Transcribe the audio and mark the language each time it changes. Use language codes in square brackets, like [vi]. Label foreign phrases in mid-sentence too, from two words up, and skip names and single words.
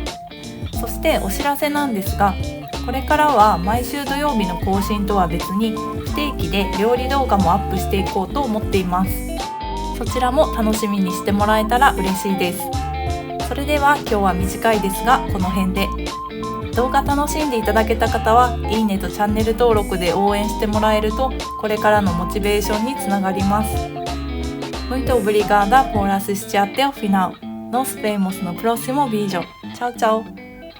[ja] そしてお知らせなんですが、これからは毎週土曜日の更新とは別に不定期で料理動画もアップしていこうと思っています。そちらも楽しみにしてもらえたら嬉しいです。それでは今日は短いですがこの辺で。動画楽しんでいただけた方はいいねとチャンネル登録で応援してもらえるとこれからのモチベーションにつながります。 [pt] Muito obrigada por assistir até o final. Nos vemos no próximo vídeo. Tchau, tchau!